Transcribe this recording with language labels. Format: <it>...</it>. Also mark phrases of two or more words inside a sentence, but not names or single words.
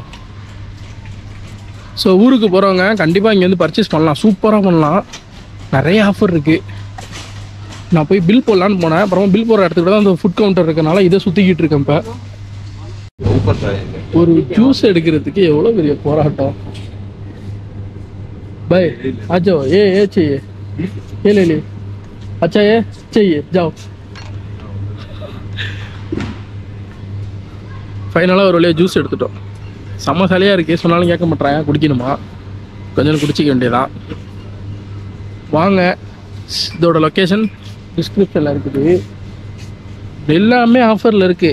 <ta>ஸோ ஊருக்கு போகிறவங்க கண்டிப்பாக இங்கே வந்து பர்ச்சேஸ் பண்ணலாம், சூப்பராக பண்ணலாம். நிறைய ஆஃபர் இருக்குது. நான் போய் பில் போடலான்னு போனேன். அப்புறமா பில் போடுற இடத்துக்கு தான் அந்த</ta> <en>food counter</en> <ta>இருக்கனால இதை சுற்றிக்கிட்டு இருக்கேன். இப்போ ஒரு ஜூஸ் எடுக்கிறதுக்கு எவ்வளோ பெரிய போராட்டம்.</ta> <hi>भाई आ जाओ, ये चाहिए, ये ले ली, अच्छा ये चाहिए, जाओ.</hi> <ta>ஃபைனலாக ஒரு வழியாக ஜூஸ் எடுத்துட்டோம். செம்ம சளியாக இருக்குது. சொன்னாலும் கேட்க மாட்டேறாங்க. குடிக்கணுமா? கொஞ்சம் குடிச்சிக்க வேண்டியதான். வாங்க, இதோட</ta> <en>location description</en> <ta>இருக்குது. எல்லாமே ஆஃபரில் இருக்குது.</ta>